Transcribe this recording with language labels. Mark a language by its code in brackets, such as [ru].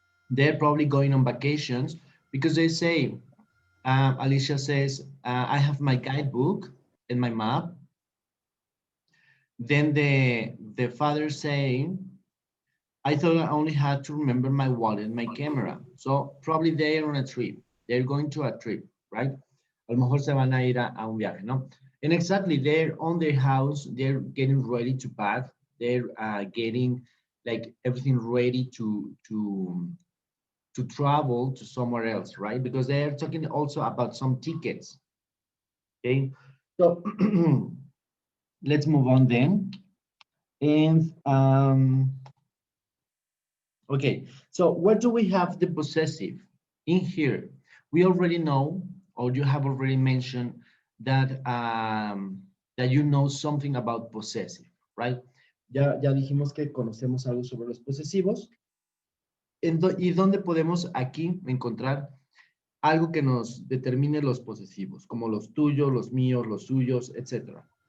[en] They're probably going on vacations because they say, Alicia says, I have my guidebook and my map. Then the father saying, I thought I only had to remember my wallet and my camera. So probably they're on a trip. They're going to a trip, right? [es] A lo mejor se van a ir a un viaje, ¿no? [en] And exactly, they're on their house. They're getting ready to pack. They're getting like everything ready to travel to somewhere else, right? Because they're talking also about some tickets. Okay, so let's move on then. And okay, so what do we have the possessive in here? We already know, or you have already mentioned that that you know something about possessive, right? [es] Ya dijimos que conocemos algo sobre los posesivos. ¿Y dónde podemos aquí encontrar algo que nos determine los posesivos, como los tuyos, los míos, los suyos, etcétera?